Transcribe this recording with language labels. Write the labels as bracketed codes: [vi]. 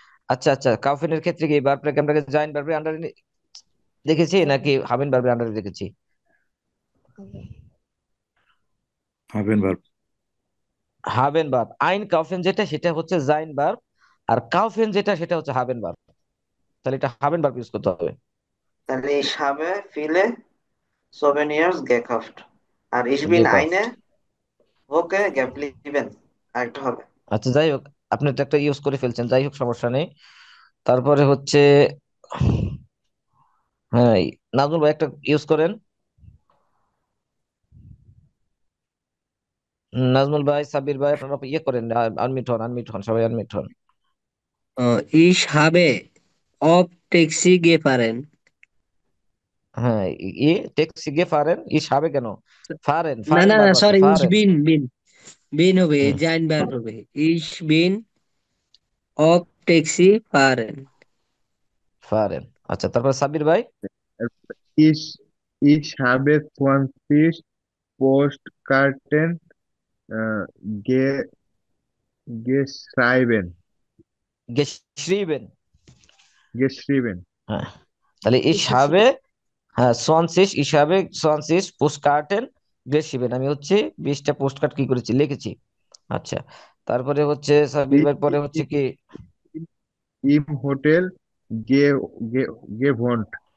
[bn] আচ্ছা, আচ্ছা, কাউফেনের ক্ষেত্রে কি বারটাকে আমরা জাইন বারবে আন্ডারে দেখেছি নাকি হাবেন বারবে আন্ডারে দেখেছি? [de] Haben verb. [bn] হাবেন ভার্ব, আইন কাউফেন যেটা সেটা হচ্ছে জাইন ভার্ব, আর কাউফেন যেটা সেটা হচ্ছে হাবেন ভার্ব। তাহলে এটা হাবেন ভার্ব ইউজ করতে হবে। তাহলে [de] ich habe viele Souvenirs gekauft. আর ich bin গেকাউফট। eine Woche geblieben. [bn] আরেকটা হবে। আচ্ছা, যাই হোক, আপনি তো একটা ইউজ করে ফেলছেন, যাই হোক সমস্যা নেই। তারপরে হচ্ছে, হ্যাঁ, নাজমুল ভাই, একটা ইউজ করেন। নাজমুল ভাই, সাব্বির ভাই, আপনারা ইয়ে করেন, আনমিউট হন, আনমিউট হন, সবাই আনমিউট হন। [de] Ich habe auf Taxi gefahren. [bn] হ্যাঁ, ট্যাক্সি গে ফারেন, সাবে কেন? ফারেন, না [de] ফারেন [bn] না না বার্ব আছে, [de] সরি, ich ফারেন। bin bin bin হবে, হুম, [bn] জাইন ভার্ব হবে। [de] Ich bin auf Taxi fahren. [bn] ফারেন। আচ্ছা, তারপর সাব্বির ভাই। [de] Ich, ich habe 20 Postkarten äh, ge, geschrieben. গেশরিবেন। Geschrieben. [bn] হ্যাঁ, তাহলে সাবে, হ্যাঁ, সোয়ানসিস হিসাবে, সোয়ানসিস পোস্ট কার্টেন গেশরিবেন, আমি হচ্ছে 20টা পোস্ট কার্ড কি করেছি, লিখেছি। আচ্ছা, তারপরে হচ্ছে সাব্বির [de] Ich, [bn] ভাই, পরে হচ্ছে [de] ich, [bn] কি? [de] Im Hotel gewohnt.